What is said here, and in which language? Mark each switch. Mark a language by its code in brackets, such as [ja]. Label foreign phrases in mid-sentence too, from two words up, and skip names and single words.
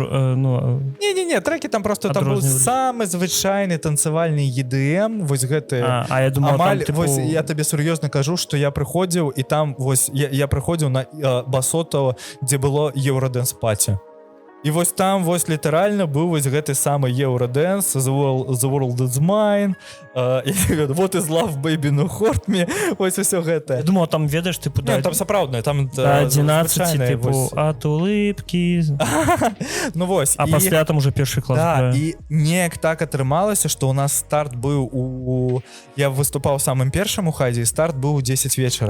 [be] не, трекі там просто там быў самы звычайны танцевальны EDM, вось гэты [ru] я думал, [be] амаль, там, типу... вось я табе сур'ёзна кажу, што я прыходзіў і там вось я прыходзіў на басоту, дзе было Eurodance паці. І вось там вось літаральна быў вось гэты самы Eurodance, The World is Mine, What is Love, Baby, No Hurt Me, вось усё гэта. [ru] Я думал, [be] там ведаеш, типу, да, там сапраўднае, там 11, типу, от улыбкі. Ну вось. А пасля там уже першы клас. Да, і неяк так атрымалася, што у нас старт быў я выступаў самым першым у Хайдзе, і старт быў у 10 вечара.